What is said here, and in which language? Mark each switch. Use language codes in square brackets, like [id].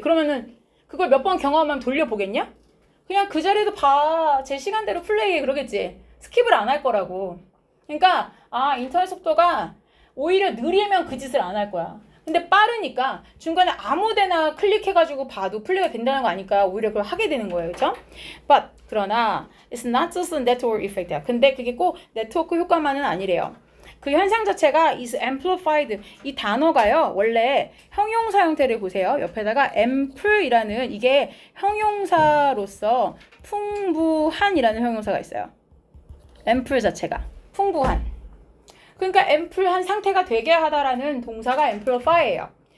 [ko] 그러면은 그걸 몇 번 경험하면 돌려보겠냐? 그냥 그 자리에도 봐. 제 시간대로 플레이해 그러겠지. 스킵을 안 할 거라고. 그러니까 인터넷 속도가 오히려 느리면 그 짓을 안 할 거야. 근데 빠르니까 중간에 아무데나 클릭해가지고 봐도 플레이가 된다는 거 아니까 오히려 그걸 하게 되는 거예요. 그렇죠? [en] But [ko] 그러나 [en] it's not just a network effect야. [ko] 근데 그게 꼭 네트워크 효과만은 아니래요. 그 현상 자체가 [en] is amplified. [ko] 이 단어가요. 원래 형용사 형태를 보세요. 옆에다가 ample이라는 이게 형용사로서 풍부한이라는 형용사가 있어요. ample 자체가 풍부한. 그러니까 am플한 상태가 되게 하다라는 동사가 amplify예요.